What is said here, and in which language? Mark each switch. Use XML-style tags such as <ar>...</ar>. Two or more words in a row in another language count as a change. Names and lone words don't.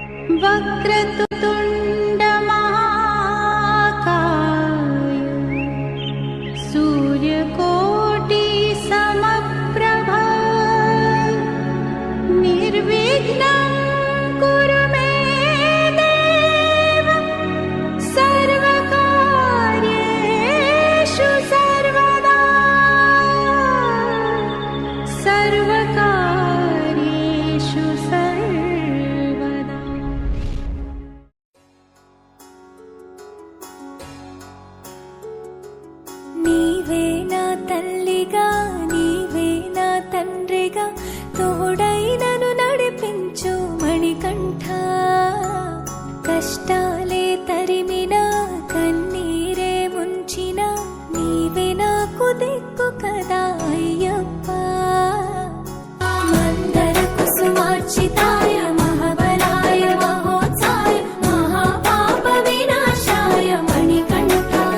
<sa>वक्रतुण्ड महाकाय सूर्यकोटि समप्रभा निर्विघ्नं कुरु मे देव सर्वकार्येषु सर्वदा सर्वकार्येषु सर्वदा।</sa> <te>నీవే నా తల్లిగా నీవే నా తండ్రిగా తోడైనను నడిపించు మణికంఠ కష్టాలే తరిమినా కన్నీరే ముంచినా నీవే నాకు దిక్కు కదా అయ్యప్ప</te> <sa>మందర కుసుమార్చితాయ మహాబలాయ మహోత్సాయ మహాపాప వినాశాయ</sa> <te>మణికంఠ</te>